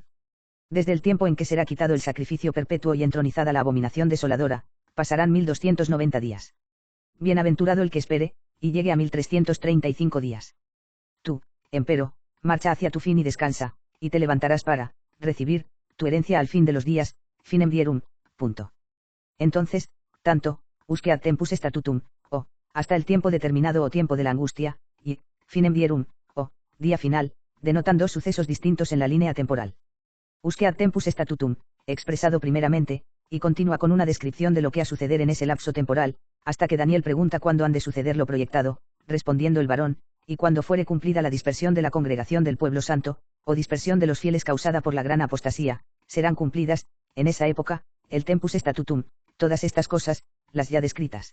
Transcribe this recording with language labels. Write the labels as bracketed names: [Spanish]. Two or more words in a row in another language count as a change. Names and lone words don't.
[Spanish] Desde el tiempo en que será quitado el sacrificio perpetuo y entronizada la abominación desoladora, pasarán 1290 días. Bienaventurado el que espere, y llegue a 1335 días. Tú, empero, marcha hacia tu fin y descansa, y te levantarás para recibir tu herencia al fin de los días, [Latin] finem dierum. [Spanish] Entonces, tanto, [Latin] usque ad tempus statutum, [Spanish] o, hasta el tiempo determinado o tiempo de la angustia, y, [Latin] finem dierum, [Spanish] o, día final, denotan 2 sucesos distintos en la línea temporal. [Latin] Usque ad tempus statutum, [Spanish] expresado primeramente, y continúa con una descripción de lo que ha suceder en ese lapso temporal, hasta que Daniel pregunta cuándo han de suceder lo proyectado, respondiendo el varón, y cuando fuere cumplida la dispersión de la congregación del pueblo santo, o dispersión de los fieles causada por la gran apostasía, serán cumplidas, en esa época, el [Latin] tempus statutum, [Spanish] todas estas cosas, las ya descritas.